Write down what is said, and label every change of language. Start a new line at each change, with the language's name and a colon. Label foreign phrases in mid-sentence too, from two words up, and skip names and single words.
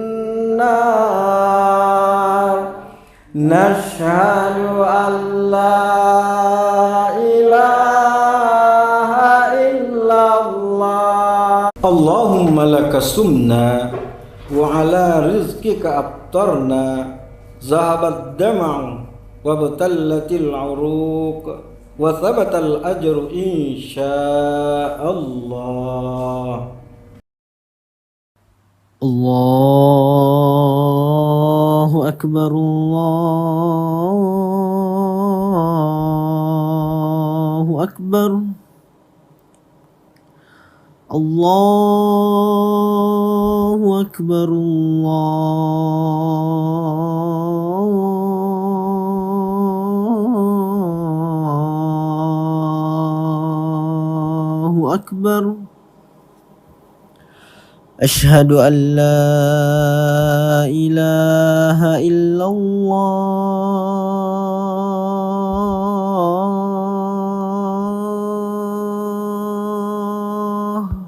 Arabic: نر نشهد أن لا إله إلا الله اللهم لك صمنا وعلى رزقك أفطرنا ذهب الظمأ وابتلت العروق وثبت الأجر إن شاء الله. الله أكبر، الله أكبر، الله أكبر، الله أكبر. أشهد أن لا إله إلا الله.